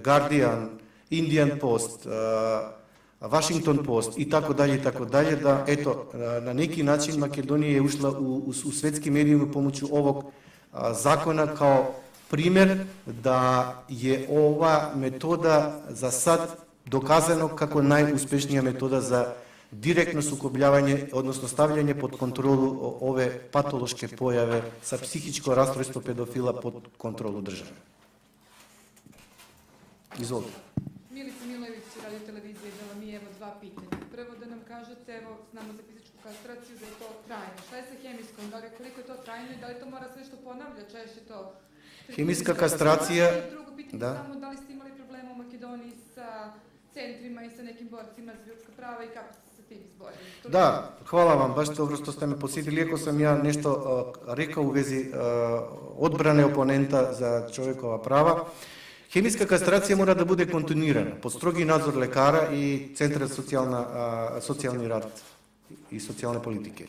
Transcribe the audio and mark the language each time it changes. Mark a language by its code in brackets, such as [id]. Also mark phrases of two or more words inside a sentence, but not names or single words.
[sr] Guardian, Indian Post, Washington Post i tako dalje, da eto, na neki način Makedonija je ušla u svetski medijima pomoću ovog zakona kao primjer da je ova metoda za sad doказano како најуспешнија метода за директно сукобљавање, односно стављање под контролу ове патолошке појаве со психичко расстройство педофила под контролу државе. Изволite. Milica Milojević, Radio televizija Bela mi, evo dva pitanja. Prvo da nam kažete, evo znamo za fizičku kastraciju da je to trajno. Šta je sa hemijskom? Da li, koliko je to trajno i da li to mora sve što ponavlja češće to? [mk] Хемиска кастрација, [sr] Drugo pitanje da. samo da li ste imali problema u Makedoniji sa centrima i sa nekim borcima za ljudska prava i kako ste se tim izborili? Да, хвала вам, баш добро што сте ме посетили, иако сам ја нешто рекал у вези одбране опонента за човекова права. [mk] Хемиска кастрација мора да биде континуирана под строги надзор лекара и Центар за социјални рад и социјални политики.